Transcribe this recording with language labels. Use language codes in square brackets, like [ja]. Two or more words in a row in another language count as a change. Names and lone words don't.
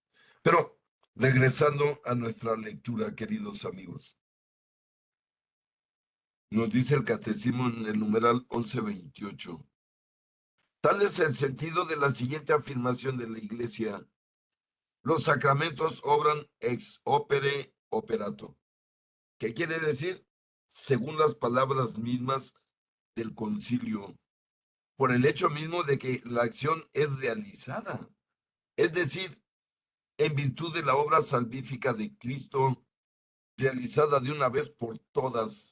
[es] Pero regresando a nuestra lectura, queridos amigos, nos dice el catecismo en el numeral 1128. Tal es el sentido de la siguiente afirmación de la Iglesia. Los sacramentos obran [la] ex opere operato. [es] ¿Qué quiere decir? Según las palabras mismas del concilio, por el hecho mismo de que la acción es realizada, es decir, en virtud de la obra salvífica de Cristo, realizada de una vez por todas.